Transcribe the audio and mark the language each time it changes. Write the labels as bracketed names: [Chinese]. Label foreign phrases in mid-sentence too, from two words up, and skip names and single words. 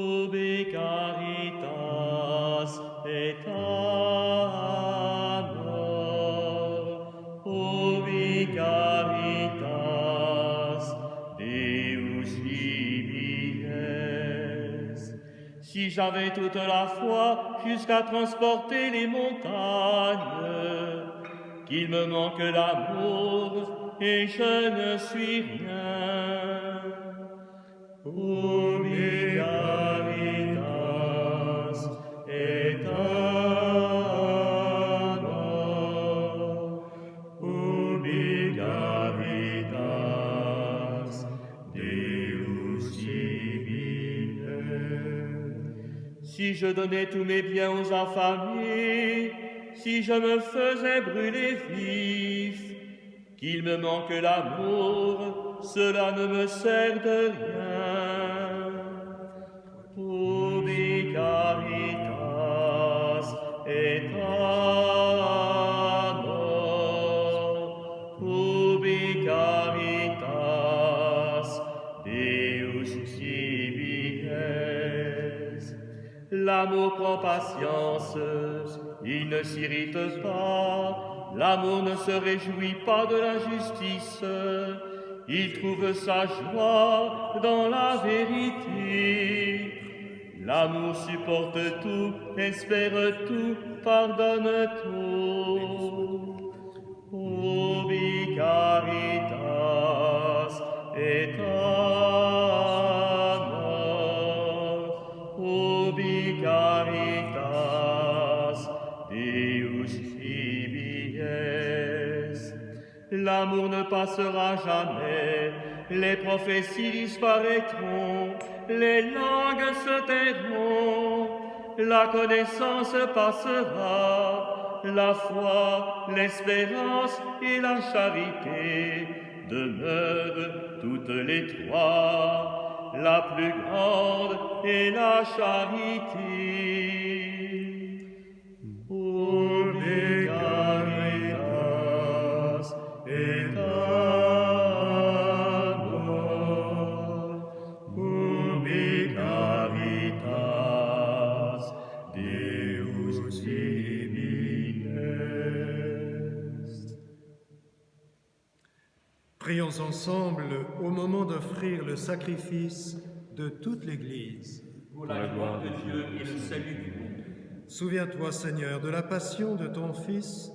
[Latin] Ubi caritas et amor, ubi caritas Deus ibi est. [French] Si j'avais toute la foi jusqu'à transporter les montagnes, qu'il me manque l'amour et je ne suis rien. [Latin] Ubi caritas et amor, ubi caritas Deus ibi est. [French] Si je donnais tous mes biens aux affamés, si je me faisais brûler vif, qu'il me manque l'amour, cela ne me sert de rien. [Latin] Ubi caritas et amor, ubi caritas Deus ibi est. [French] L'amour prend patience, il ne s'irrite pas, l'amour ne se réjouit pas de l'injustice, il trouve sa joie dans la vérité. L'amour supporte tout, espère tout, pardonne tout. [Latin] Ubi caritas et amor, ubi caritas Deus ibi est. [French] L'amour ne passera jamais, les prophéties disparaîtront, les langues se tairont, la connaissance passera, la foi, l'espérance et la charité demeurent toutes les trois, la plus grande est la charité. [Latin] Ubi caritas et amor, ubi caritas Deus ibi est. [French] Prions ensemble au moment d'offrir le sacrifice de toute l'Église. Pour la gloire de Dieu et le salut du monde. Souviens-toi, Seigneur, de la passion de ton Fils.